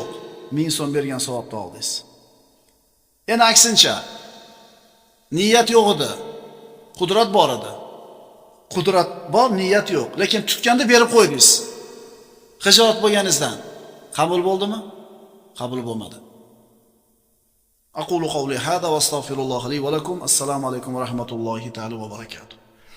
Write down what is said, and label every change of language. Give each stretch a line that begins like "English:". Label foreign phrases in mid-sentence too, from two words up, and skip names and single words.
Uzbek: 1000 so'm bergan savobni oldingiz. Endi aksincha, niyat yo'q edi. Qudrat bor edi. Qudrat bor, niyat yo'q. Lekin tutganda berib qo'ydingiz. Xijolat bo'lganingizdan qabul bo'ldimi? Qabul bo'lmadi.
Arabic: أقول قولي هذا وأستغفر الله لي ولكم. السلام عليكم ورحمة الله تعالى وبركاته.